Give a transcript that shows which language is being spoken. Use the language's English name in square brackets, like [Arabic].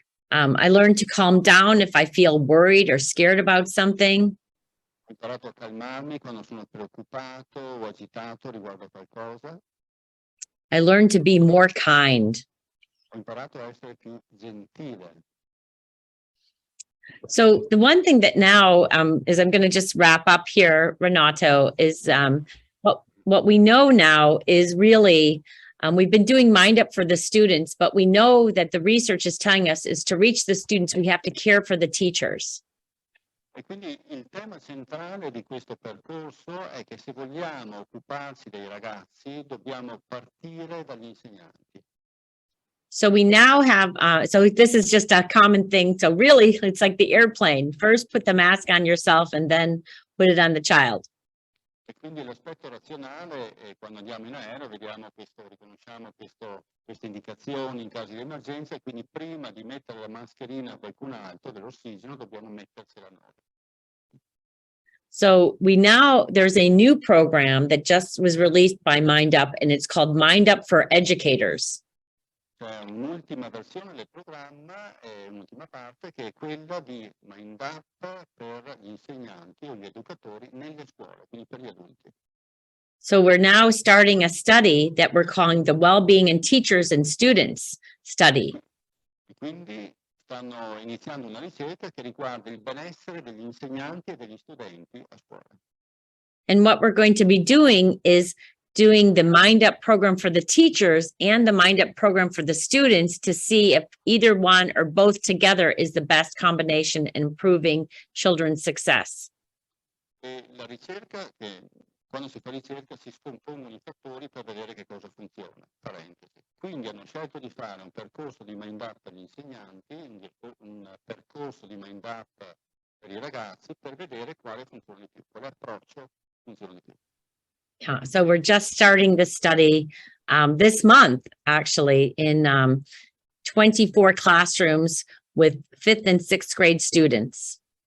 [English] I learned to calm down if I feel worried or scared about something. [Italian] Ho imparato a calmarmi quando sono preoccupato o agitato riguardo a qualcosa. [English] I learned to be more kind. [Italian] Ho imparato a essere più gentile. [English] So the one thing that now is I'm going to just wrap up here, Renato, is what we know now is really we've been doing Mind Up for the students, but we know that the research is telling us is to reach the students, we have to care for the teachers. [Italian] E quindi il tema centrale di questo percorso è che se vogliamo occuparci dei ragazzi dobbiamo partire dagli insegnanti. [English] So we now have, so this is just a common thing. So really, it's like the airplane. First, put the mask on yourself and then put it on the child. [Italian] E quindi l'aspetto razionale, quando andiamo in aereo, riconosciamo queste indicazioni in caso di emergenza e quindi prima di mettere la mascherina a qualcun altro dell'ossigeno dobbiamo mettercela noi. [English] So there's a new program that just was released by MindUp, and it's called MindUp for Educators. [Italian] C'è un'ultima versione del programma, un'ultima parte, che è quella di MindUp per gli insegnanti o gli educatori nelle scuole, quindi per gli adulti. [English] So we're now starting a study that we're calling the Wellbeing in Teachers and Students Study. [Italian] E quindi stanno iniziando una ricerca che riguarda il benessere degli insegnanti e degli studenti a scuola. [English] And what we're going to be doing is doing the MindUp program for the teachers and the MindUp program for the students to see if either one or both together is the best combination in improving children's success. [Italian] E la ricerca, quando si fa ricerca si scompongono i fattori per vedere che cosa funziona, parentesi. Quindi hanno scelto di fare un percorso di MindUp per gli insegnanti, un percorso di MindUp per i ragazzi per vedere quale funziona di più, quale approccio funziona di più. [English] Yeah, so we're just starting the study this month, actually, in 24 classrooms with 5th and 6th grade students.